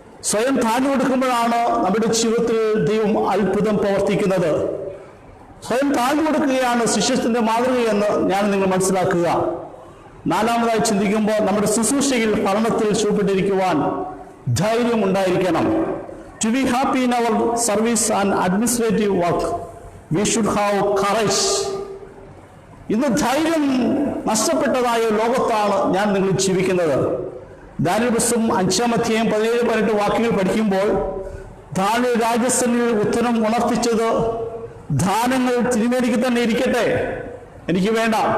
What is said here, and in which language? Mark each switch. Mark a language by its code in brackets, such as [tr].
[ml] സ്വയം താഴ്ന്നു കൊടുക്കുമ്പോഴാണ് നമ്മുടെ ജീവിതത്തിൽ ദൈവം അത്ഭുതം പ്രവർത്തിക്കുന്നത്. സ്വയം താഴ്ന്നു കൊടുക്കുകയാണ് ശിഷ്യത്തിന്റെ മാതൃകയെന്ന് ഞാൻ നിങ്ങൾ മനസ്സിലാക്കുക. നാലാമതായി ചിന്തിക്കുമ്പോൾ നമ്മുടെ ശുശ്രൂഷയിൽ ഭരണത്തിൽ ശുഭപ്പെട്ടിരിക്കുവാൻ ധൈര്യം ഉണ്ടായിരിക്കണം. [en] To be happy in our service and administrative work, we should have courage. [ml] ഇന്ന് ധൈര്യം നഷ്ടപ്പെട്ടതായ ലോകത്താണ് ഞാൻ നിങ്ങൾ ജീവിക്കുന്നത്. ദാനിയേൽ പുസ്തകം 5-ാം അധ്യായം 17-18 വാക്യങ്ങൾ പഠിക്കുമ്പോൾ ദാനിയേൽ രാജസന്നിധിയിൽ ഉത്തരം ഉണർത്തിച്ചത്, ദാനങ്ങൾ തിരുമേനിക്ക് തന്നെ ഇരിക്കട്ടെ, എനിക്ക് വേണ്ട.